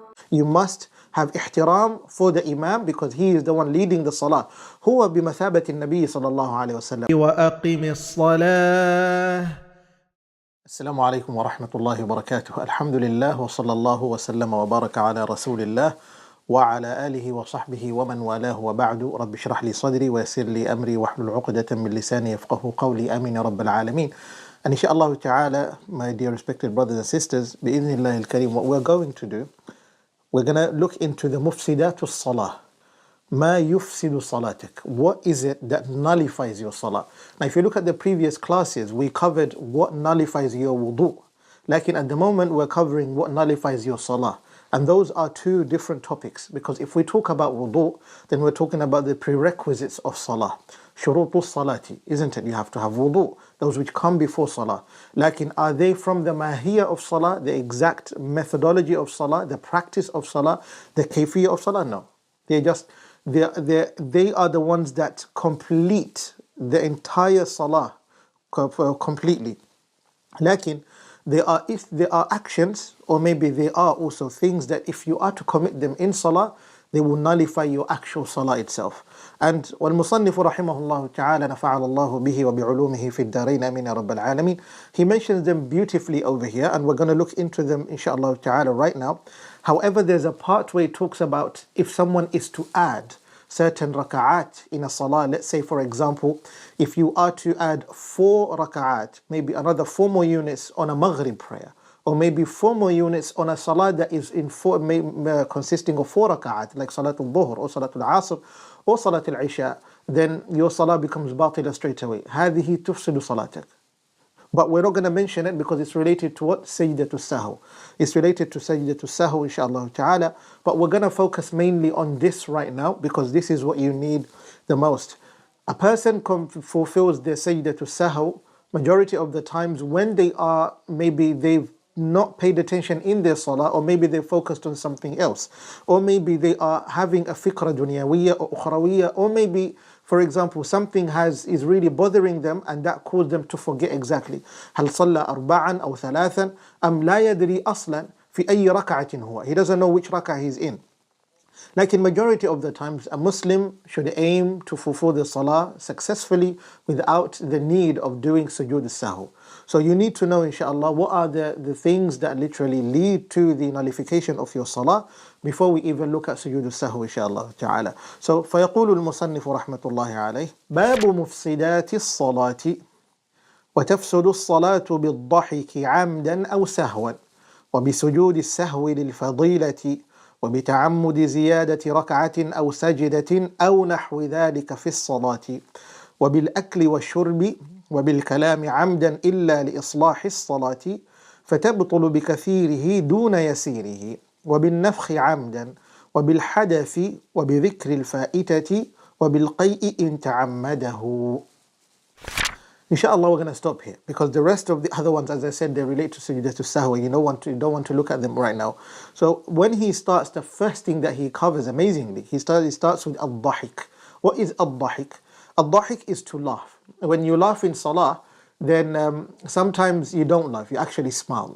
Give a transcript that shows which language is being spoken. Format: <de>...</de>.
<en>You must have ihtiram for the imam because he is the one leading the salah.</en> <ar>هو بمثابة النبي صلى الله عليه وسلم. وأقم الصلاة. السلام عليكم ورحمة الله وبركاته. الحمد لله وصلى الله وسلم وبارك على رسول الله وعلى آله وصحبه ومن والاه وبعد. رب اشرح لي صدري ويسر لي أمري واحلل عقدة من لساني يفقه قولي. آمين يا رب العالمين.</ar> <en>And inshallah ta'ala, my dear respected brothers and sisters,</en> <ar>بإذن الله الكريم,</ar> <en>what we're going to do, we're going to look into the mufsidat al-salah.</en> <ar>Ma yufsidu salatik.</ar> <en>What is it that nullifies your salah? Now, if you look at the previous classes, we covered what nullifies your wudu. Like at the moment, we're covering what nullifies your salah. And those are two different topics. Because if we talk about wudu, then we're talking about the prerequisites of salah. Shurutu salati, isn't it? You have to have wudu, those which come before salah. Lakin, are they from the mahiyya of salah, the exact methodology of salah, the practice of salah, the kayfiyya of salah? No. They are the ones that complete the entire salah completely. Lakin, if there are actions, or maybe there are also things that if you are to commit them in salah, they will nullify your actual salah itself.</en> <ar>And والمصنف رحمه الله تعالى نفعل الله به وبعلومه في الدارين آمين يا رب العالمين.</ar> <en>He mentions them beautifully over here, and we're going to look into them inshallah ta'ala right now. However, there's a part where it talks about if someone is to add certain raka'at in a salah. Let's say, for example, if you are to add 4 raka'at, maybe another 4 more units on a maghrib prayer, or maybe 4 more units on a salah that is consisting of 4 raka'at, like Salatul Dhuhr or Salatul Asr or Salatul Isha, then your salah becomes batila straight away.</en> <ar>هذه تفسد صلاتك.</ar> <en>But we're not going to mention it because it's related to what? Sajdatul Sahw. It's related to Sajdatul Sahw, inshallah ta'ala. But we're going to focus mainly on this right now because this is what you need the most. A person fulfills their Sajdatul Sahw majority of the times when they are, maybe they've not paid attention in their salah, or maybe they're focused on something else, or maybe they are having a fikra dunyawiyya or ukhrawiyya, or maybe, for example, something is really bothering them and that caused them to forget exactly.</en> <ar>هل صلى أربعا أو ثلاثا أم لا يدري أصلا في أي ركعة هو.</ar> <en>He doesn't know which rak'ah he's in. Like in majority of the times, a Muslim should aim to fulfill the salah successfully without the need of doing sujood al-sahw. So you need to know, inshallah, what are the things that literally lead to the nullification of your salah before we even look at sujood al-sahw, inshallah ta'ala.</en> <ar>So, فيقول المصنف رحمة الله عليه باب مفسدات الصلاة وتفسد الصلاة بالضحك عمدا أو سهوا وبسجود السهو للفضيلة وبتعمد زيادة ركعة أو سجدة أو نحو ذلك في الصلاة وبالأكل والشرب وبالكلام عمدا إلا لإصلاح الصلاة فتبطل بكثيره دون يسيره وبالنفخ عمدا وبالحدث وبذكر الفائتة وبالقيء إن تعمده.</ar> <en>Inshallah, we're going to stop here because the rest of the other ones, as I said, they relate to Sajdatul Sahw. You don't want to look at them right now. So when he starts, the first thing that he covers amazingly, he starts with al-dhahik. What is al-dhahik? Al-dhahik is to laugh. When you laugh in salah, then sometimes you don't laugh, you actually smile.</en>